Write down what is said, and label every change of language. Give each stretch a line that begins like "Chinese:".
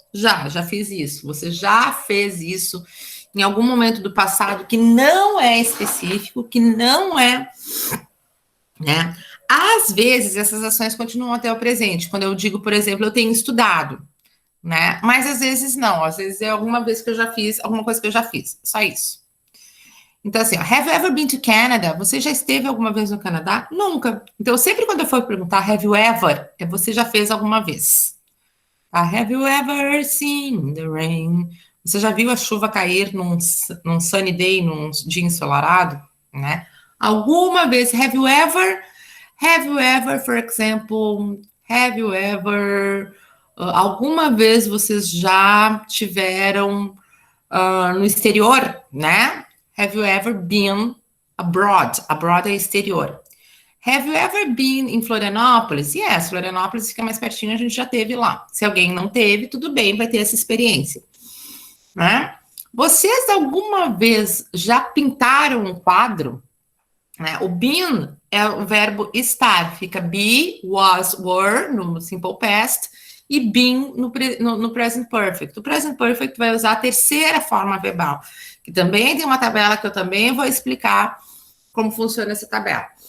Portuguese: Já fiz isso. Você já fez isso em algum momento do passado que não é específico, que não é, né? Às vezes essas ações continuam até o presente. Quando eu digo, por exemplo, eu tenho estudado, né? Mas às vezes não. Às vezes é alguma vez que eu já fiz, alguma coisa que eu já fiz. Só isso. Então, assim, ó,
English: have you ever been to Canada?
Portuguese: Você já esteve alguma vez no Canadá? Nunca. Então, sempre quando eu for perguntar
English: have you ever,
Portuguese: é você já fez alguma vez. Tá?
English: Have you ever seen the rain?
Portuguese: Você já viu a chuva cair num
English: sunny day,
Portuguese: num dia ensolarado? Né? Alguma vez,
English: have you ever, for example, have you ever,
Portuguese: alguma vez vocês já tiveram no exterior, né?
English: Have you ever been abroad? Abroad
Portuguese: é exterior.
English: Have you ever been em Florianópolis?
Portuguese: Yes, Florianópolis fica mais pertinho, a gente já teve lá. Se alguém não teve, tudo bem, vai ter essa experiência, né? Vocês alguma vez já pintaram um quadro? Né? O been é o verbo estar, fica be, was, were no simple past e been no present perfect. O present perfect vai usar a terceira forma verbal, que também tem uma tabela que eu também vou explicar como funciona essa tabela.